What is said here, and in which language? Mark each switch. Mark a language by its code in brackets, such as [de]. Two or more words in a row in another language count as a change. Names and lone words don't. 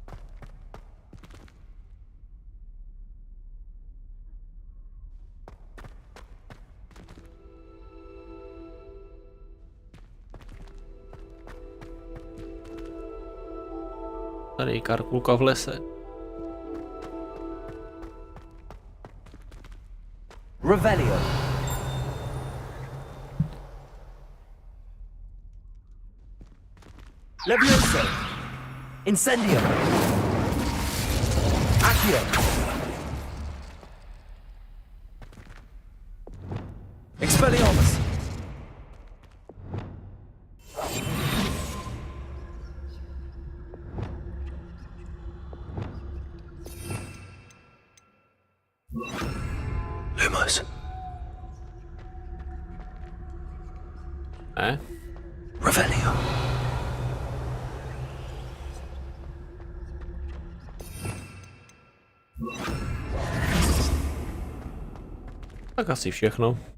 [cs] Tady je karkulka v lese. Revelio. Levioso. Incendio. Accio. Expelliarmus. Lumos. Revelio. Tak asi všechno.